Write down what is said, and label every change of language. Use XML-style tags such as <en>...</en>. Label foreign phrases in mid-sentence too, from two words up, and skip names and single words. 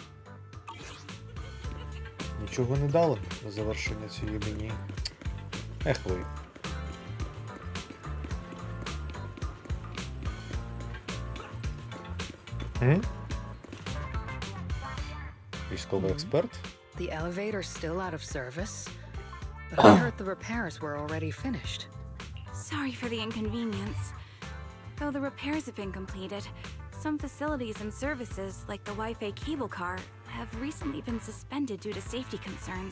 <uk>Нічого не дало на завершення цієї лінії. Ех ви. Військовий експерт?</uk> <en>The elevator's still out of service, but I heard the repairs were already finished. Sorry for the inconvenience. Though the repairs have been completed, some facilities and services, like the Wi-Fi cable car, have recently been suspended due to safety concerns.</en>